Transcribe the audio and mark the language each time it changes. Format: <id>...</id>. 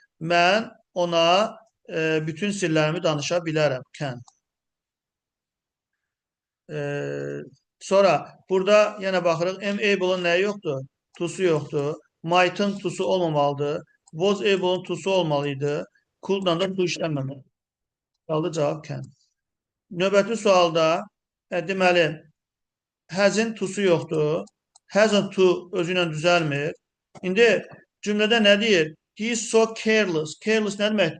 <az>Mən ona bütün sirlərimi danışa bilərəm. Can. Sonra burada yenə baxırıq. Am able-ın nəyi yoxdur? Tusu yoxdur. Might'ın tusu olmamalıdır. Was able-ın tusu olmalıydı. Could-dan da tu işlənməməli. Qaldı cavab can. Növbəti sualda deməli has-in tusu yoxdur. Hasn't to özü ilə düzəlmir. İndi cümlədə nə deyir?</az> <en>He is so careless.</en> <az>Careless nə demək?</az>